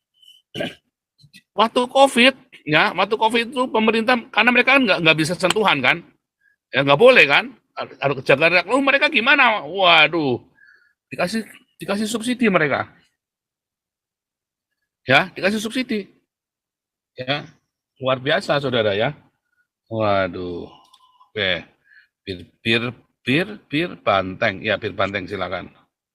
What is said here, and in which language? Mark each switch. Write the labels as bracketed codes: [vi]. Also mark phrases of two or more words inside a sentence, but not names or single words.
[id] Waktu COVID itu pemerintah, karena mereka kan nggak bisa sentuhan kan, ya nggak boleh kan, harus kejagaan. Mereka gimana? Waduh, dikasih dikasih subsidi mereka, ya dikasih subsidi, ya luar biasa saudara ya. Waduh, oke, bir bir bir bir banteng, ya bir banteng silakan.